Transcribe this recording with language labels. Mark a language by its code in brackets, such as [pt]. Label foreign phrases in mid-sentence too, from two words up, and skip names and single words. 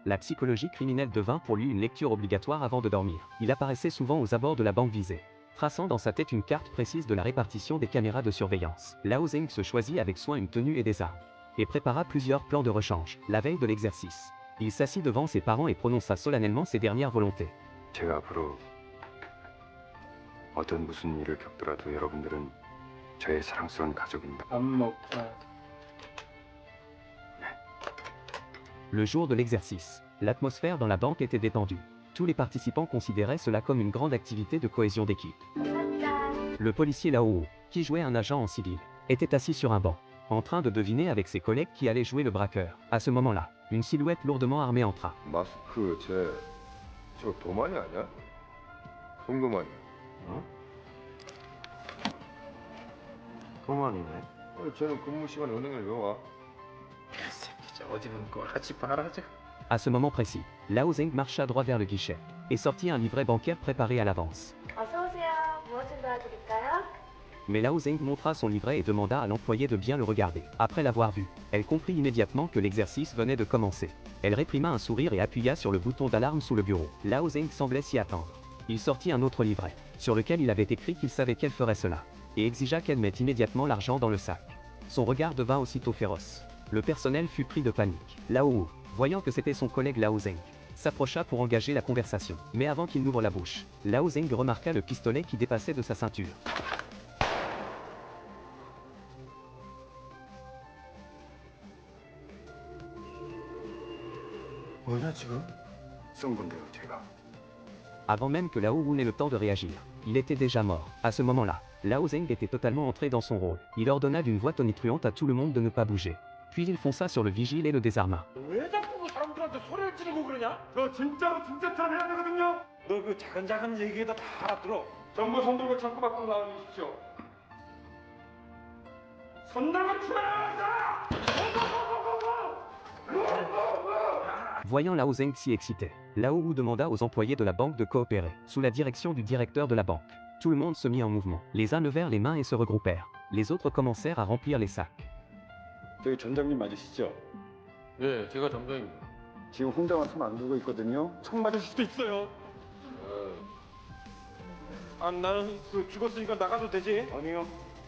[fr] La psychologie criminelle devint pour lui une lecture obligatoire avant de dormir. Il apparaissait souvent aux abords de la banque visée, traçant dans sa tête une carte précise de la répartition des caméras de surveillance. Lao Zeng se choisit avec soin une tenue et des armes, et prépara plusieurs plans de rechange. La veille de l'exercice, il s'assit devant ses parents et prononça solennellement ses dernières volontés. [ko] 제가 앞으로 어떤 무슨 일을 겪더라도 여러분들은 저의 사랑스러운 가족입니다. [fr] Le jour de l'exercice, l'atmosphère dans la banque était détendue. Tous les participants considéraient cela comme une grande activité de cohésion d'équipe. Le policier Lao, qui jouait un agent en civil, était assis sur un banc, en train de deviner avec ses collègues qui allait jouer le braqueur. À ce moment-là, une silhouette lourdement armée entra. [ko] 마스크 저 도만이 아니야? 송도만이. 어? 도만이네. 쟤는 근무 시간에 은행을 왜 와? [fr] À ce moment précis, Lao Zeng marcha droit vers le guichet et sortit un livret bancaire préparé à l'avance. Mais Lao Zeng montra son livret et demanda à l'employé de bien le regarder. Après l'avoir vu, elle comprit immédiatement que l'exercice venait de commencer. Elle réprima un sourire et appuya sur le bouton d'alarme sous le bureau. Lao Zeng semblait s'y attendre. Il sortit un autre livret, sur lequel il avait écrit qu'il savait qu'elle ferait cela, et exigea qu'elle mette immédiatement l'argent dans le sac. Son regard devint aussitôt féroce. Le personnel fut pris de panique. Lao, voyant que c'était son collègue Lao Zeng, s'approcha pour engager la conversation. Mais avant qu'il n'ouvre la bouche, Lao Zeng remarqua le pistolet qui dépassait de sa ceinture. [ko] 뭐냐 지금? 쏜 건데요 제가. [fr] Avant même que Lao Wu n'ait le temps de réagir, il était déjà mort. À ce moment-là, Lao Zeng était totalement entré dans son rôle. Il ordonna d'une voix tonitruante à tout le monde de ne pas bouger. Puis il fonça sur le vigile et le désarma. [ko] 왜 자꾸 사람들한테 소리를 지르고 그러냐? 저 진짜 잘해야 되거든요. 너 그 작은 얘기에다 다 알아들어. 정보 손들고 창구 밖으로 나와주십시오. 손들고 출발하자! [fr] Voyant Lao Zeng s'y exciter, Lao Wu demanda aux employés de la banque de coopérer, sous la direction du directeur de la banque. Tout le monde se mit en mouvement. Les uns levèrent les mains et se regroupèrent. Les autres commencèrent à remplir les sacs. [ko] 저기 전장님 맞으시죠? 네, 제가 점장입니다. 지금 혼자만 손 안 들고 있거든요. 총 맞을 수도 있어요. 아, 나는 그 죽었으니까 나가도 되지? 아니요.